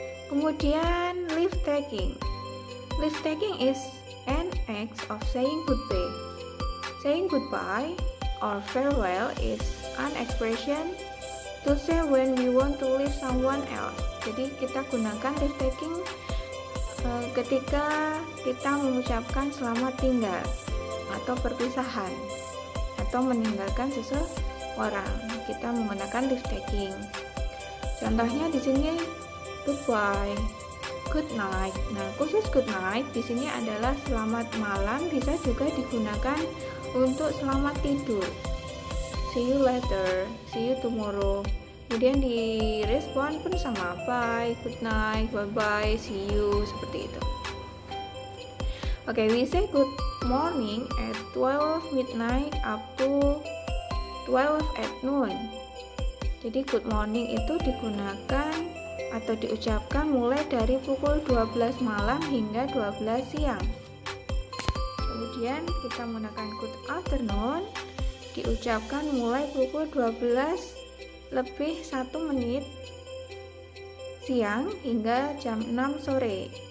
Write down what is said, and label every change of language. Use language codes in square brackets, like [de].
[id] Kemudian leave taking. [en] Leave taking is an act of saying goodbye. Saying goodbye or farewell is an expression to say when we want to leave someone else. [id] Jadi kita gunakan leave taking ketika kita mengucapkan selamat tinggal atau perpisahan atau meninggalkan seseorang. Kita menggunakan leave taking. Contohnya di sini [en] goodbye, good night. [id] Nah, khusus good night di sini adalah selamat malam, bisa juga digunakan untuk selamat tidur. [en] See you later, see you tomorrow. [id] Kemudian direspon pun sama, [en] bye, good night, bye bye, see you, [id] seperti itu. [en] Oke, we say good morning at 12 midnight up to 12 at noon. [id] Jadi good morning itu digunakan atau diucapkan mulai dari pukul 12 malam hingga 12 siang. Kemudian kita menggunakan good afternoon, diucapkan mulai pukul 12 lebih 1 menit siang hingga jam 6 sore.